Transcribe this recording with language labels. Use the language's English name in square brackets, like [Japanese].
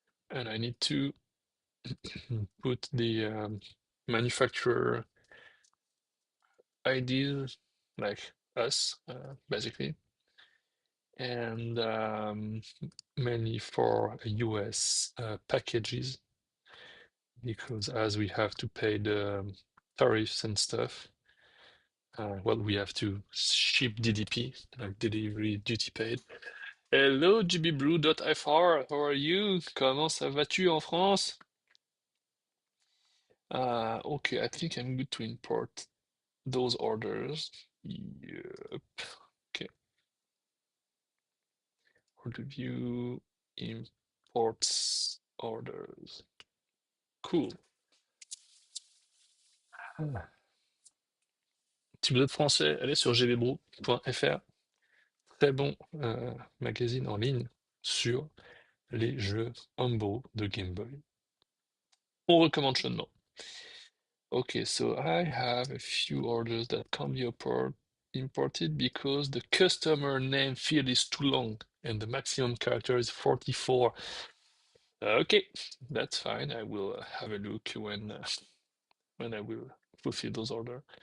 [English] And I need to put the manufacturer IDs like us, basically, and mainly for US packages because as we have to pay the tariffs and stuff. Well, we have to ship DDP, like delivery duty paid. Hello, gbblue.fr, how are you? [French] Comment ça va-tu en France? [English] Okay, I think I'm good to import those orders. Yep. Okay. Order view, imports orders. Cool. Ah. [French] Si vous êtes français, allez sur gbblue.fr. Très bon magazine en ligne sur les jeux Humble de Game Boy. On recommande chaudement. [English] Okay, so I have a few orders that can't be imported because the customer name field is too long and the maximum character is 44. Okay, that's fine. I will have a look when I will fulfill those orders.